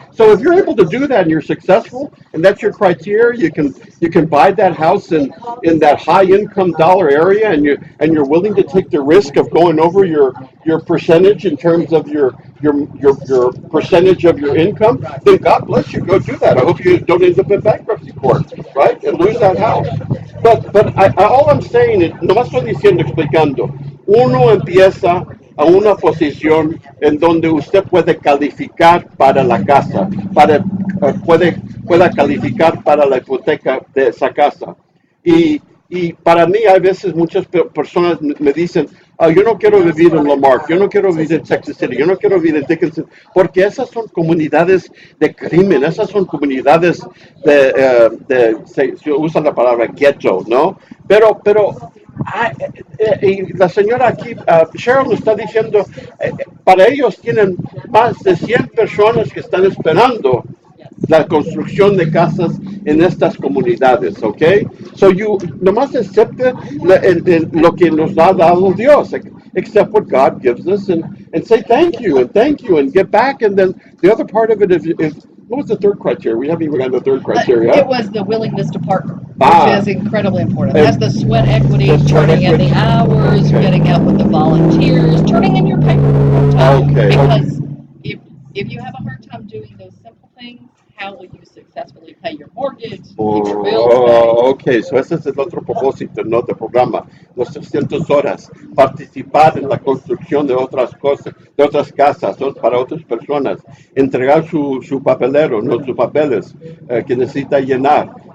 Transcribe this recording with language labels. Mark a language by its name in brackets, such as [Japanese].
[English] So if you're able to do that and you're successful, and that's your criteria, you can buy that house in that high income dollar area, and you're willing to take the risk of going over your percentage in terms of your percentage of your income, then God bless you. Go do that. I hope you don't end up in bankruptcy court, right, and lose that house. But all I'm saying is, [Spanish] nomás estoy explicando, uno empieza a una posición en donde usted puede calificar para la casa, pueda calificar para la hipoteca de esa casa. Y para mí, hay veces muchas personas me dicen, yo no quiero vivir en Lamarck, yo no quiero vivir en Texas City, yo no quiero vivir en Dickinson, porque esas son comunidades de crimen, esas son comunidades se usa la palabra ghetto, ¿no? Pero y la señora aquí, Cheryl, nos está diciendo, para ellos tienen más de 100 personas que están esperando la construcción de casas en estas comunidades, ¿ok? [English] So you [Spanish] nomás acepte lo que nos ha dado Dios, [English] accept what God gives us, and say thank you and get back, and then the other part of it is if what was the third criteria? We haven't even got the third criteria. It was the willingness to partner, Ah. which is incredibly important. And- That's the sweat equity, The sweat turning in equity. the hours, Okay. getting out with the volunteers, turning in your paperwork. Okay. Because if you have a hard time doing those simple things, how will you successfully pay your mortgage, keep your bills paid? [Spanish] Ok, so ese es el otro propósito, ¿no? Del programa, los 300 horas, participar en la construcción de otras cosas, de otras casas, para otras personas, entregar su papelero, ¿no? Sus papeles que necesita llenar.